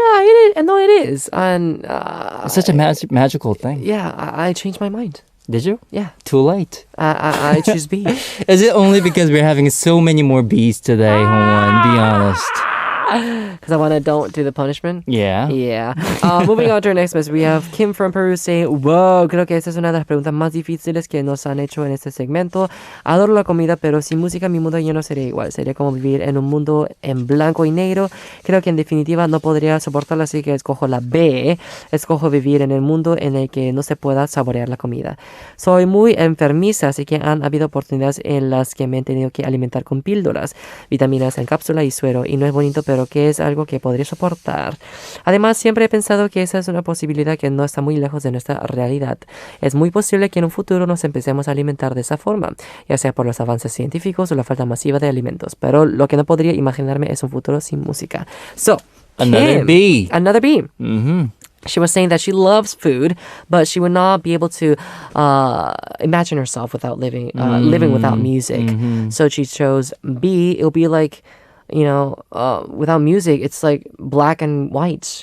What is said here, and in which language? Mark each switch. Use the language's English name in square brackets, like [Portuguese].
[English] Yeah, it is. No, it is, and it's such a magical thing. Yeah, I changed my mind. Did you? Yeah. Too late. I choose B. Is it only because we're having so many more B's today, Howon? Be honest. Because I want to don't do the punishment. Yeah. Yeah. Moving on to our next message, we have Kymm from Peru saying, [Spanish] wow, creo que esta es una de las preguntas más difíciles que nos han hecho en este segmento. Adoro la comida, pero sin música mi mundo ya no sería igual. Sería como vivir en un mundo en blanco y negro. Creo que en definitiva no podría soportarlo, así que escojo la B. Escojo vivir en el mundo en el que no se pueda saborear la comida. Soy muy enfermiza, así que han habido oportunidades en las que me he tenido que alimentar con píldoras, vitaminas en cápsula y suero, y no es bonito, pero que es algo que podría soportar. Además, siempre he pensado que esa es una posibilidad que no está muy lejos de nuestra realidad. Es muy posible que en un futuro nos empecemos a alimentar de esa forma, ya sea por los avances científicos o la falta masiva de alimentos, pero lo que no podría imaginarme es un futuro sin música. [English] So, Another Kymm, B. Another B. Mm-hmm. She was saying that she loves food, but she would not be able to imagine herself without living without music. Mm-hmm. So she chose B. It'll be like, without music, it's like black and white.